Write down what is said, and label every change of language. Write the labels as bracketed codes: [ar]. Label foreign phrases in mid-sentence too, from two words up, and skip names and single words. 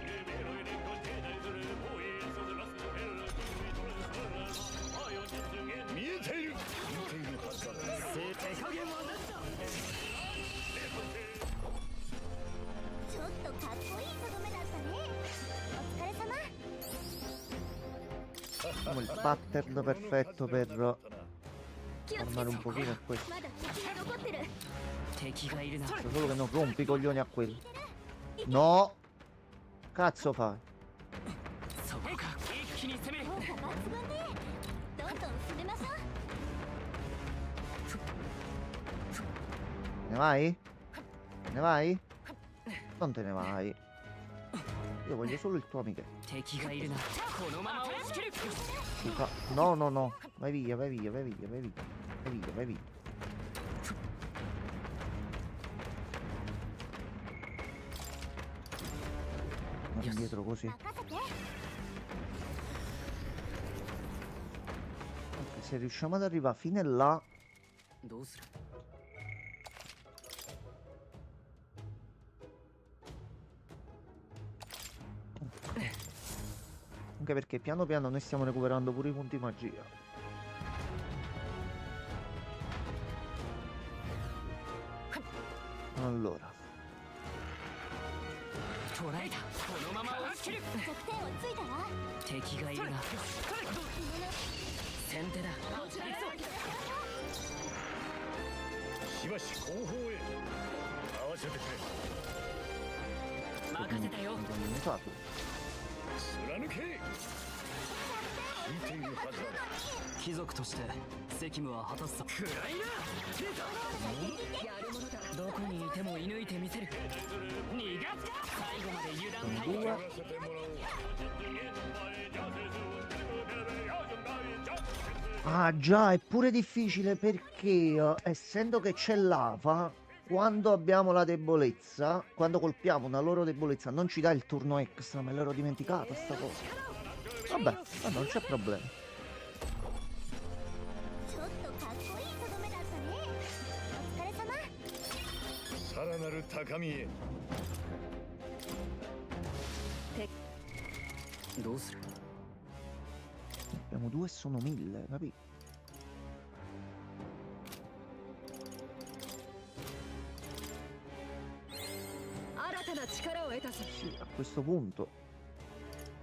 [ja] 見えている。見ているはずだ。手加減はなしだ。ちょっとかっこいいとどめだったね。お疲れ様。 [it] Abbiamo il pattern perfetto per farmare un pochino questo. [ja] まだ敵が残ってる。敵がいるな。 [it] Solo che non rompi i coglioni a quelli. No! Cazzo fai? [ja] そこか。一気に攻める。効果抜群ね。どんどん進めましょう。 [it] Ne vai? Ne vai? Non te ne vai. Io voglio solo il tuo amico. [ja] 敵がいるな。このまま押し切る。 [it] No, no, no. Vai via, vai via, vai via, vai via. Vai via, vai via. Andiamo indietro così. [ja] 任せて。 [it] Ok, se riusciamo ad arrivare fino là. [ja] どうする。 [it] Anche perché piano piano noi stiamo recuperando pure i punti magia. Allora. [ja] 捕らえた。このまま押し切る。弱点をついたら。敵がいるな。先手だ。しばし後方へ。合わせてくれ。任せたよ。 [it] Non mi fa tu. [ja] 貫け。見ているはずだ。貴族として責務は果たすさ。暗いな。やるものだどこにいても射抜いてみせる。逃がすか。最後まで油断ない。 [it] Due. [ja] やらせてもらおう。 [it] Ah già, è pure difficile perché essendo che c'è lava, quando abbiamo la debolezza, quando colpiamo una loro debolezza, non ci dà il turno extra, me l'ero dimenticata sta cosa. Vabbè, non c'è problema. [ja] ちょっとかっこいいとどめだったね。お疲れ様。さらなる高みへ。どうする。 [it] Abbiamo due e sono 1000, capito? [ja] 新たな力を得たぞ [it] Sì, a questo punto